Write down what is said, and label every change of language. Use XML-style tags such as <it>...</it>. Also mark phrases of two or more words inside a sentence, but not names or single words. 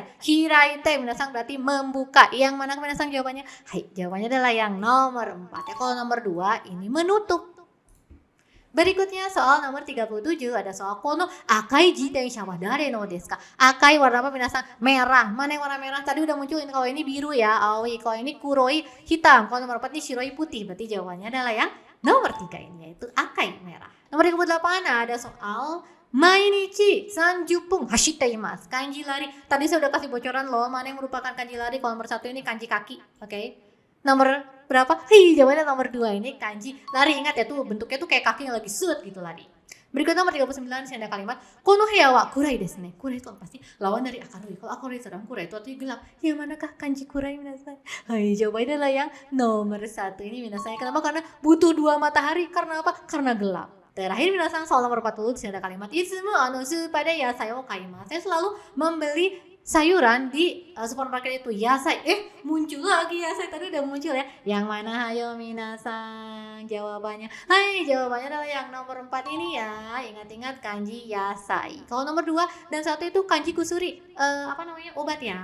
<id>Hiraite minasang berarti membuka. Yang mana minasang jawabannya? Hai, jawabannya adalah yang nomor 4 ya. Kalau nomor 2 ini menutup. Berikutnya soal nomor 37 ada soal</id> <ja>この赤い自転車は誰のですか?</ja> <id>Akai warna apa minasang? Merah. Mana yang warna merah? Tadi udah munculin, kalau ini biru ya, aoi. Kalau ini kuroi, hitam. Kalau nomor 4 ini shiroi, putih. Berarti jawabannya adalah yang nomor 3 ini, yaitu akai, merah. Nomor 38 ada soal</id> <ja>毎日30分走っています.</ja> <id>Kanji lari. Tadi saya udah kasih bocoran loh, mana yang merupakan kanji lari. Kalau nomor 1 ini kanji kaki, oke. Nomor berapa? Jawabannya nomor 2 ini kanji lari. Ingat ya, tuh bentuknya tuh kayak kaki yang lagi set gitu lari. Berikut nomor 39 sini ada kalimat</id> <ja>この部屋は暗いですね.</ja> <id>Kurai itu pasti lawan dari akarui. Kalau akarui sedang, kurai itu artinya gelap. Yang manakah kanji kurai minasai? Jawabannya adalah yang nomor 1 ini minasai. Kenapa? Karena butuh 2 matahari. Karena apa? Karena gelap. Terakhir minasang soal nomor 40 di sini ada kalimat</id> <ja>いつも パダ 野菜を買います.</ja> <id>Saya selalu membeli sayuran di supermarket itu. Yasai, muncul lagi yasai, tadi udah muncul ya. Yang mana? Hayo minasang, jawabannya. Jawabannya adalah yang nomor 4 ini ya. Ingat-ingat kanji yasai. Kalau nomor 2 dan 1 itu kanji kusuri, obat ya.</id>